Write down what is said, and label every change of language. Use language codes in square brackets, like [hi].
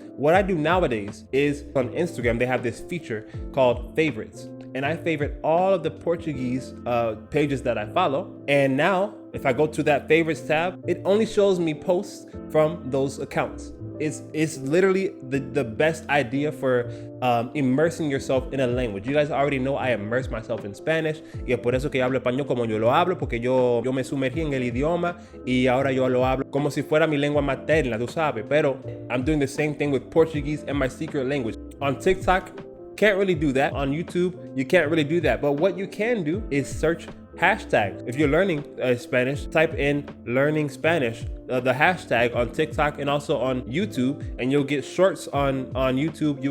[en] What I do nowadays is on Instagram, they have this feature called favorites. And I favorite all of the Portuguese pages that I follow. And now if I go to that favorites tab, it only shows me posts from those accounts. it's literally the best idea for immersing yourself in a language. You guys already know I immerse myself in Spanish [es] y es por eso que hablo español como yo lo hablo, porque yo me sumergí en el idioma y ahora yo lo hablo como si fuera mi lengua materna, tú sabes. [en] Pero I'm doing the same thing with Portuguese and my secret language. On TikTok, can't really do that. On YouTube, you can't really do that. But what you can do is search hashtags. If you're learning Spanish, type in learning Spanish, the hashtag on TikTok and also on YouTube, and you'll get shorts on YouTube.